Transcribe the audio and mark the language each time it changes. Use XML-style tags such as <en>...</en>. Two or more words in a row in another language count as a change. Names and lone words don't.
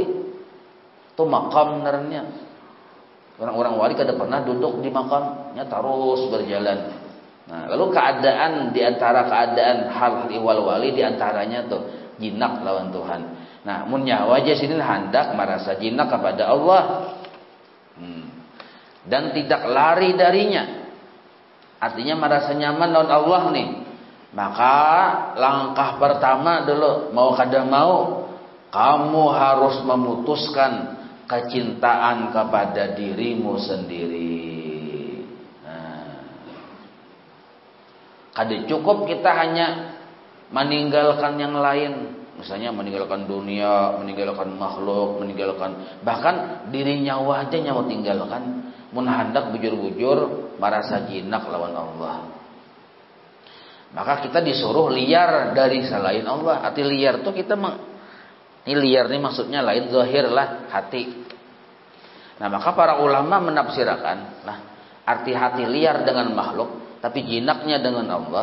<id>Itu makam sebenarnya.</id> <bjn>Orang-orang wali kada pernah duduk di makamnya, terus berjalan. Nah, lalu keadaan di antara keadaan hal ihwal wali di antaranya tuh jinak lawan Tuhan. Nah, mun nyawa Jasidin hendak merasa jinak kepada Allah.</bjn> <id>Dan tidak lari darinya.</id> <bjn>Artinya merasa nyaman lawan Allah nih. Maka langkah pertama dulu mau kada mau kamu harus memutuskan kecintaan kepada dirimu sendiri. Nah, kada cukup kita hanya meninggalkan yang lain. Misalnya meninggalkan dunia, meninggalkan makhluk, meninggalkan bahkan diri nyawa aja nyawa tinggalkan. Mun hendak bujur-bujur merasa jinak lawan Allah.</bjn> <id>Maka kita disuruh liar dari selain Allah.</id> <bjn>Arti liar tuh kita ini liar nih maksudnya lain zahir lah hati.</bjn> <id>Nah maka para ulama menafsirkan lah arti hati liar dengan makhluk, tapi jinaknya dengan Allah.</id>